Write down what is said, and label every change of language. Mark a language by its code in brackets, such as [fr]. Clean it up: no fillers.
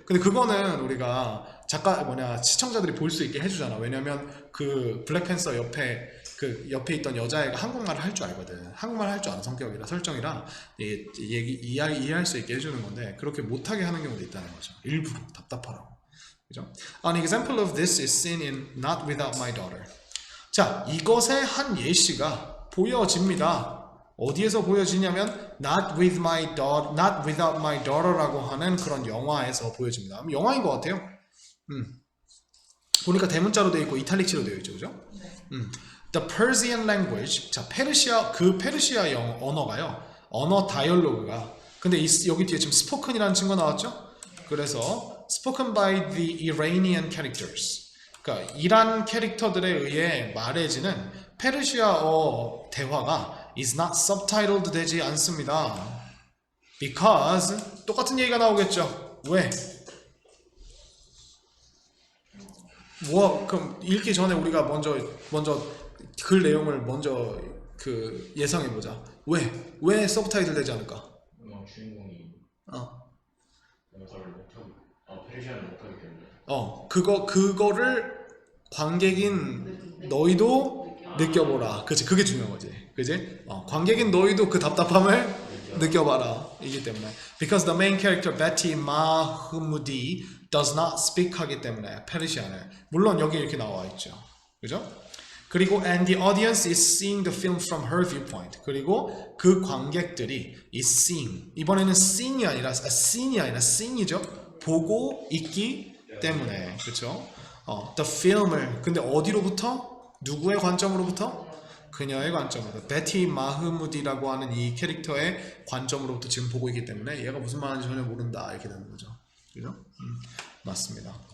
[ko] 근데 그거는 우리가 시청자들이 볼 수 있게 해주잖아. 왜냐면 그 블랙팬서 옆에 있던 여자애가 한국말을 할 줄 알거든. 한국말 할 줄 아는 성격이라 설정이라 이해할 수 있게 해주는 건데 그렇게 못하게 하는 경우도 있다는 거죠. 일부러 답답하라고. 그죠? [en] An example of this is seen in Not Without My Daughter. [ko] 자, 이것의 한 예시가 보여집니다. 어디에서 보여지냐면 Not Without My Daughter라고 하는 그런 영화에서 보여집니다. 영화인 것 같아요. 보니까 대문자로 되어 있고 이탈릭치로 되어 있죠, 그죠? [en] The Persian language. [ko] 자, 페르시아 언어가요. 언어 다이얼로그가 근데 여기 뒤에 지금 spoken이라는 친구가 나왔죠? [en] 그래서 spoken by the Iranian characters. [ko] 그러니까 이란 캐릭터들에 의해 말해지는 페르시아어 대화가 [en] is not subtitled [ko] 되지 않습니다. Because 똑같은 얘기가 나오겠죠. 왜? 그럼 읽기 전에 우리가 먼저 글 내용을 먼저 그 예상해 보자. 왜 서브타이틀 되지 않을까? 주인공이 어. 영어를 못하고 페르시아를 못하기 때문에 그거를 관객인 너희도 느껴보라. 그치, 그게 중요한 거지. 그지? 관객인 너희도 그 답답함을 느껴봐라. 이기 때문에. [en] Because the main character Betty Mahmoudi does not speak [ko] 하기 때문에 페르시아를. 물론 여기 이렇게 나와 있죠. 그죠? [en] 그리고 and the audience is seeing the film from her viewpoint. [ko] 그리고 그 관객들이 [en] is seeing. [ko] 이번에는 seen이 아니라 seen이 아니라 seeing이죠. 보고 있기 때문에. 그렇죠? [en] the film [ko] 을 근데 어디로부터? 누구의 관점으로부터? 그녀의 관점으로. 베티 마흐무디라고 하는 이 캐릭터의 관점으로부터 지금 보고 있기 때문에 얘가 무슨 말하는지 전혀 모른다 이렇게 되는 거죠. 그죠? 맞습니다.